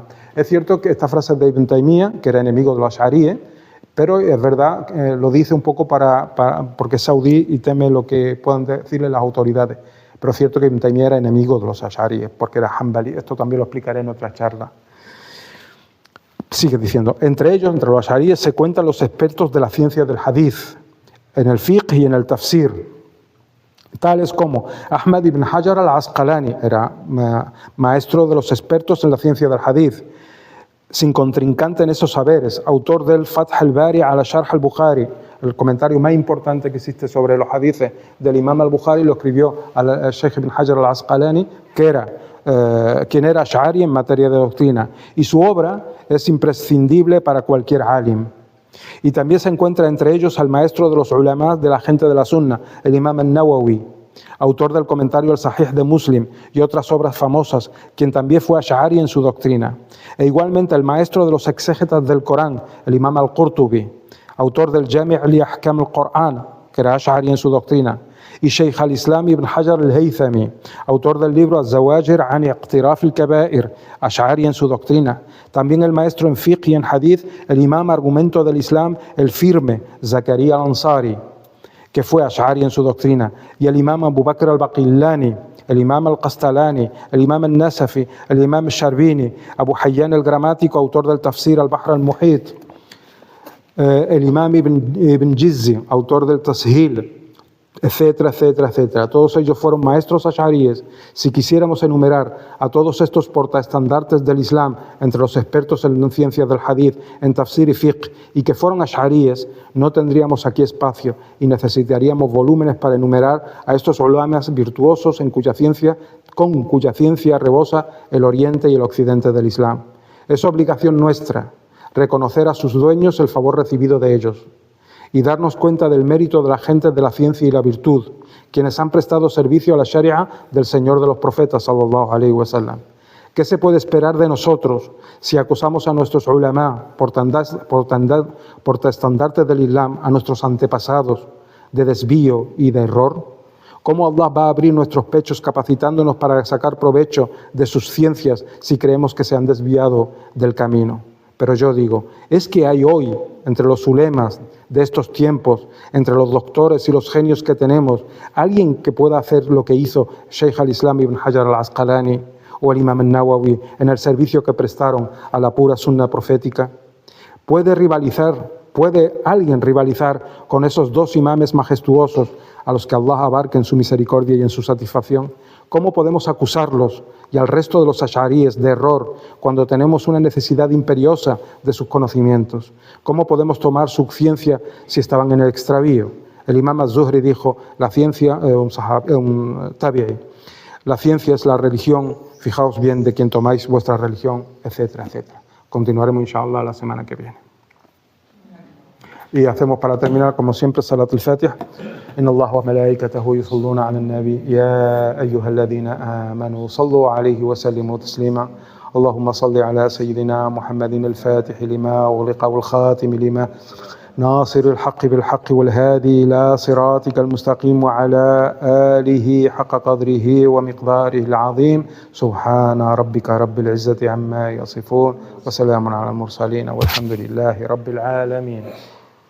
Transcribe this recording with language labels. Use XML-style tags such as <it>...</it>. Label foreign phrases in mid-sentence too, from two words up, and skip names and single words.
<es>Es cierto que esta frase de Ibn Taymiyyah, que era enemigo de los ash'aríes, pero es verdad, lo dice un poco porque es saudí y teme lo que puedan decirle las autoridades. Pero es cierto que Ibn Taymiyyah era enemigo de los ash'aríes, porque era hanbali. Esto también lo explicaré en otra charla. Sigue diciendo: entre ellos, entre los ash'aríes, se cuentan los expertos de la ciencia del hadith, en el fiqh y en el tafsir, tales como Ahmad ibn Hajar al-Asqalani, era maestro de los expertos en la ciencia del hadith, sin contrincante en esos saberes, autor del Fath al-Bari ala Sharh al-Bukhari, el comentario más importante que existe sobre los hadices del Imam al-Bukhari, lo escribió al Sheikh ibn Hajar al-Asqalani, quien era ash'ari en materia de doctrina, y su obra es imprescindible para cualquier alim. Y también se encuentra entre ellos al maestro de los ulamás de la gente de la sunna, el Imam al-Nawawi, autor del comentario al Sahih de Muslim y otras obras famosas, quien también fue ash'ari en su doctrina. E igualmente el maestro de los exégetas del Corán, el Imam al-Qurtubi, autor del Jami' li Ahkam al-Qur'an, que era ash'ari en su doctrina, y Sheikh al-Islam ibn Hajar al-Haythami, autor del libro al-Zawajir an Iqtiraf al-Kaba'ir, ash'ari en su doctrina. También el maestro en fiqh y en hadith, el imam argumento del Islam, el firme, Zakaria al-Ansari, que fue ash'ari en su doctrina, y el imam Abu Bakr al-Baqillani, el imam al-Qastalani, el imam al-Nasafi, el imam al-Sharbini, Abu Hayyan el-Gramático, autor del tafsir al-Bahr al-Muhit, el imam Ibn Jizzi, autor del Tashil, etcétera, etcétera, etcétera. Todos ellos fueron maestros ash'aríes. Si quisiéramos enumerar a todos estos portaestandartes del Islam entre los expertos en ciencias del hadith, en tafsir y fiqh, y que fueron ash'aríes, no tendríamos aquí espacio y necesitaríamos volúmenes para enumerar a estos ulamas virtuosos con cuya ciencia rebosa el oriente y el occidente del Islam. Es obligación nuestra reconocer a sus dueños el favor recibido de ellos y darnos cuenta del mérito de la gente de la ciencia y la virtud, quienes han prestado servicio a la Sharia del Señor de los profetas,</es> <ar>صلى الله عليه وسلم.</ar> <es>¿Qué se puede esperar de nosotros si acusamos a nuestros ulama, portaestandartes del Islam, a nuestros antepasados, de desvío y de error? ¿Cómo Allah va a abrir nuestros pechos capacitándonos para sacar provecho de sus ciencias si creemos que se han desviado del camino? Pero yo digo, ¿es que hay hoy, entre los ulemas de estos tiempos, entre los doctores y los genios que tenemos, alguien que pueda hacer lo que hizo Sheikh al-Islam ibn Hajar al-Asqalani o el Imam al-Nawawi en el servicio que prestaron a la pura sunna profética? ¿Puede alguien rivalizar con esos dos imames majestuosos a los que Allah abarque en su misericordia y en su satisfacción? ¿Cómo podemos acusarlos y al resto de los ash'aríes de error cuando tenemos una necesidad imperiosa de sus conocimientos? ¿Cómo podemos tomar su ciencia si estaban en el extravío? El imam az-Zuhri dijo, la ciencia es la religión, fijaos bien de quién tomáis vuestra religión, etcétera, etcétera. Continuaremos inshallah la semana que viene. Y hacemos para terminar, como siempre, Salat al-Fatiha.</es> <ar>إن الله وملائكته يصلون على النبي يا أيها الذين آمنوا صلوا عليه وسلموا تسليما. اللهم صل على سيدنا محمد الفاتح لما أغلق والخاتم لما ناصر الحق بالحق والهادي إلى صراطك المستقيم وعلى آله حق قدره ومقداره العظيم سبحان ربك رب العزة عما يصفون وسلام على المرسلين والحمد لله رب العالمين.</ar>